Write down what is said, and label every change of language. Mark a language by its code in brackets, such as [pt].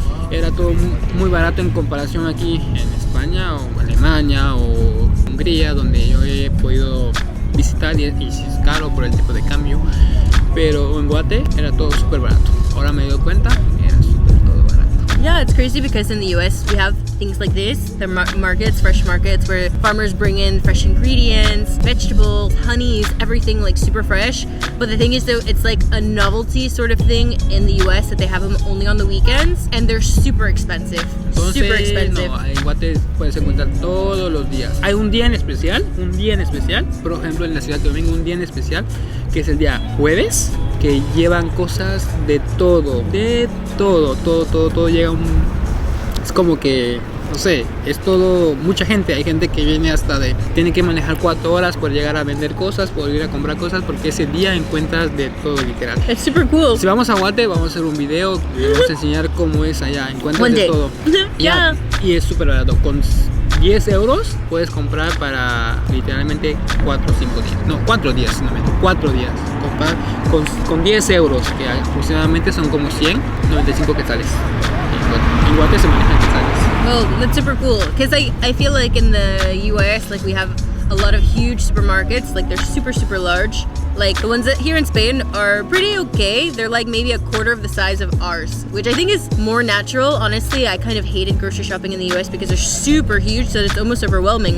[es] Era todo muy barato en comparación aquí en España o Alemania o Hungría, donde yo he podido visitar y sí es caro por el tipo de cambio. Pero en Guate era todo súper barato. Ahora me doy cuenta, era súper todo barato. [en] Yeah, it's crazy because in the US we have things like this, the markets, fresh markets, where farmers bring in fresh ingredients, vegetables, honeys, everything like super fresh. But the thing is though, it's like a novelty sort of thing in the US that they have them only on the weekends and they're super expensive. [es] Entonces, [en] super expensive. [es] No, en Guate puedes encontrar todos los días. Hay un día en especial, por ejemplo en la ciudad que yo vengo, un día en especial, que es el día jueves, que llevan cosas de todo llega es como que, no sé, es todo, mucha gente, hay gente que viene tiene que manejar 4 horas por llegar a vender cosas, por ir a comprar cosas, porque ese día encuentras de todo literal. [en] It's super cool. [es] Si vamos a Guate, vamos a hacer un video, vamos a enseñar cómo es allá, encuentras de todo. [en] Yeah. [es] Y es súper barato, con 10 euros puedes comprar para literalmente 4 o 5 días, no, 4 días, no, 4 días, comprar con 10 euros, que aproximadamente son como 195 quetzales. En Guate se manejan quetzales. [en] Oh, that's super cool. Because I feel like in the US, like we have a lot of huge supermarkets, like they're super large. Like the ones that here in Spain are pretty okay. They're like maybe a quarter of the size of ours, which I think is more natural. Honestly, I kind of hated grocery shopping in the US because they're super huge, so it's almost overwhelming.